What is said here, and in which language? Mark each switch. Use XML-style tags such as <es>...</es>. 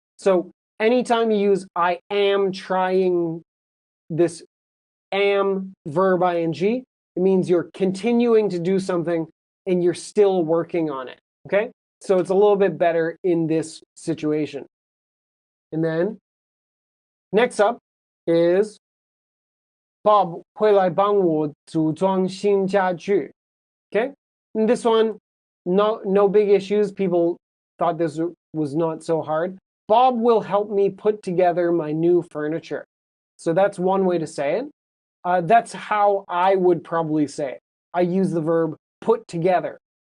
<en>So anytime you use I am trying, this am verb ing, it means you're continuing to do something and you're still working on it, okay? So it's a little bit better in this situation. And then next up,</en> <zh>is Bob 会来帮我组装新家具.</zh> <en>Okay? And this one, no big issues. People thought this was not so hard. Bob will help me put together my new furniture. So that's one way to say it. That's how I would probably say it. I use the verb put together.</en>